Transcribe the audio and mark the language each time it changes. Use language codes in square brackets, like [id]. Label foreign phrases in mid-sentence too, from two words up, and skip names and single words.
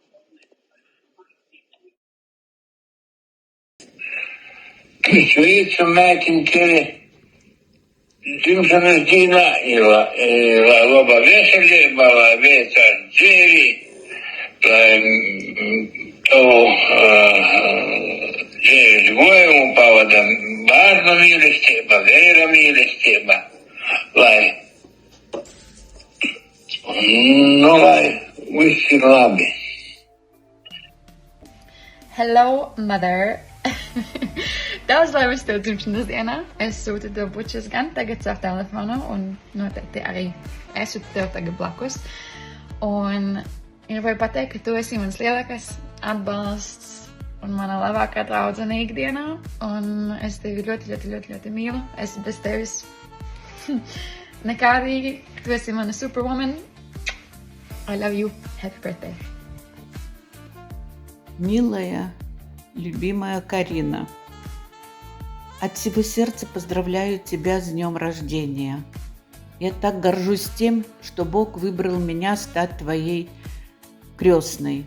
[lv] Sveicu mētiņu tevi dzimšanas dienā, lai laba veselība, lai veicās dzīvi, lai tavu dzīves gojumu pavada bērnu mīlestība, vēra mīlestība, lai viss ir labi. [en] Hello, mother! [lv] Daudz laimes tev dzimšanas dienā. Es sūtu tev bučas gan tagad savu telefonu un noteikti arī esmu tev tagad blakus. Un gribēju pateikt, ka tu esi mans lielākais atbalsts un mana labākā draudzene ikdienā. Un es tevi ļoti, ļoti, ļoti, ļoti mīlu. Es bez tevis nekādīgi. Tu esi mana superwoman. [en] I love you. Happy birthday. [ru] Милая, любимая Карина, от всего сердца поздравляю тебя с днем рождения. Я так горжусь тем, что Бог выбрал меня стать твоей крестной.